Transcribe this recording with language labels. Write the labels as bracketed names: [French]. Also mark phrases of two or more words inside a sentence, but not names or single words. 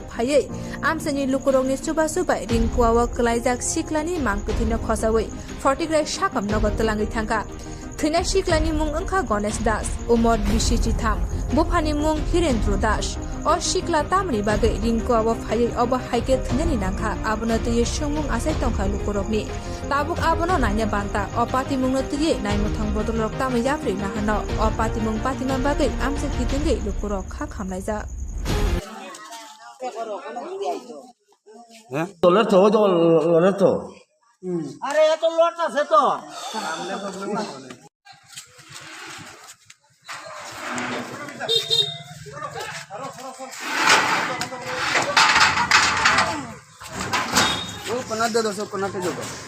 [Kok Borok] फायै आमसनि लुकुरकनि सुबा सुबाय रिंकु आवक गलाइजाक शिकलानी मांगपिथिनो खसावै फटिग्राई साकम नगद तलाङै थांगा थैनाय शिकलानि मुं ओंखा गणेश दास उमर बिसिचि थाम बुफानि मुं हिरेन्द्र दास अ शिकला तामनि बागै रिंकु आव फायै अब हाइके थैनायनि नांखा आबनो तयै सुमुं आसाय तंखा लुकुरकनि ताबुक आबनो नायने बान्ता अ पातिमुंनो तयै नायमुथां बदलरक तामै जाफ्रि नाहानो अ पातिमुं पातिमान बागै आमसे कितिंगै लुकुरक खा खामलायजा [Bangla] আরে এত লট আছে তো [Hindi] कोना दे दो, कोना पे दो।